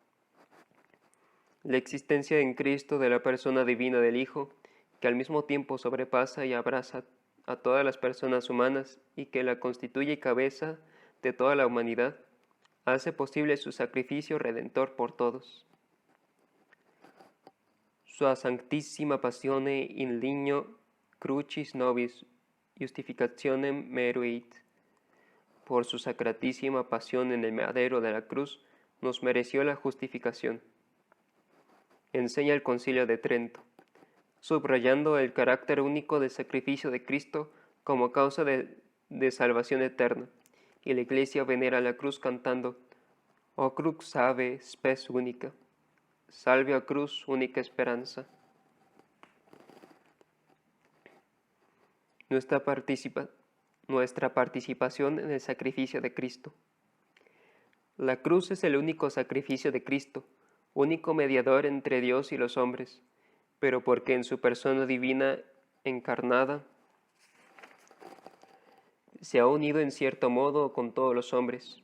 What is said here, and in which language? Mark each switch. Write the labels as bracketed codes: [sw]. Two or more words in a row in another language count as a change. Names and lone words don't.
[es] La existencia en Cristo de la persona divina del Hijo, que al mismo tiempo sobrepasa y abraza a todas las personas humanas y que la constituye cabeza de toda la humanidad, hace posible su sacrificio redentor por todos. [la] Sua sanctissima passione in ligno crucis nobis justificationem meruit. [es] Por su sacratísima pasión en el madero de la cruz, nos mereció la justificación. Enseña el Concilio de Trento, subrayando el carácter único del sacrificio de Cristo como causa de salvación eterna, y la Iglesia venera la cruz cantando, [la] O crux salve spes única, [es] salve a cruz única esperanza. Nuestra participación en el sacrificio de Cristo. La cruz es el único sacrificio de Cristo, único mediador entre Dios y los hombres, pero porque en su persona divina encarnada se ha unido en cierto modo con todos los hombres.